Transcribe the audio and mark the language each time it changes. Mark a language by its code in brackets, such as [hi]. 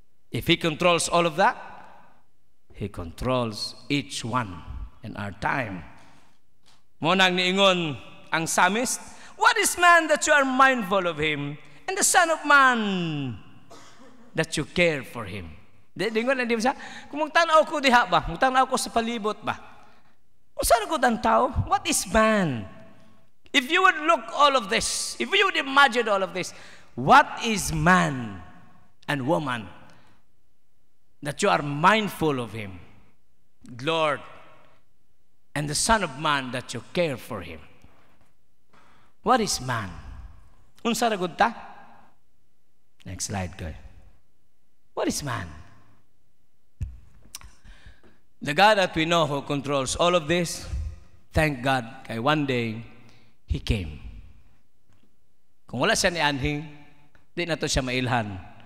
[en] If He controls all of that, He controls each one in our time. [ceb] Munang niingon ang [en] psalmist, what is man that you are mindful of him, and the son of man that you care for him? [ceb] Dingon na di ba? Kung magtanaw ko diha ba? Magtanaw ko sa palibot ba? Kung saan ko ang tao? [en] What is man? If you would look all of this, if you would imagine all of this, what is man and woman that you are mindful of him, Lord, and the Son of Man that you care for him? What is man? [ceb] Unsa ra gud ta? [en] Next slide, guys. What is man? The God that we know who controls all of this, thank God, kay one day, He came. [ceb] Kung wala siya ni anhing, di na to siya mailhan.